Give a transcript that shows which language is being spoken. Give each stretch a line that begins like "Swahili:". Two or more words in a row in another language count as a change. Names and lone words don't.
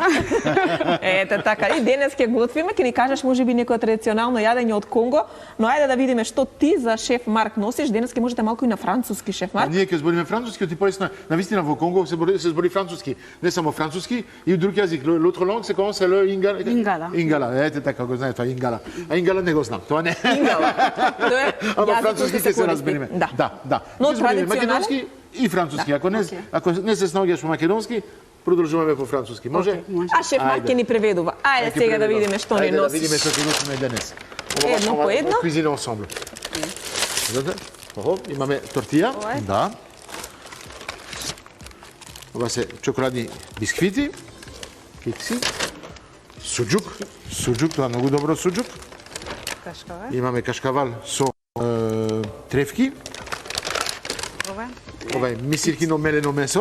Macedonian: Ете така, и денес ќе готвиме, ќе ни кажеш можеби некое традиционално јадење од Конго, но ајде да видиме што ти за шеф Марк носиш. Денес ќе можете малку и на француски, шеф Марк. Ние ќе збориме француски, ти полесна, навистина во Конго се збори француски, не само француски, и друг јазик.
French: L'autre langue се comment c'est le ingala.
Macedonian: Ингала. Ингала, ете така го знае тоа ингала. А ингала не го знам, тоа не. Ингала. Тоа е Ама јазик кој француски ќе се разбериме. Да. Да. Но Ќе збориме традиционален? македонски и француски. Ако не се снаоѓаш по македонски, продолжуваме по француски. Може? А шеф Марк ќе ни преведува. Ајде сега да видиме што ни Ајде да носиш. видиме што ќе носиме денес. Едно по едно.
French: Cuisine ensemble.
Macedonian: Имаме тортија. Да. Ова се чоколадни бисквити. Кекси. Суџук, тоа е многу добро суџук. Кашкавал. Имаме кашкавал со тревки. Ова е мисиркино мелено месо.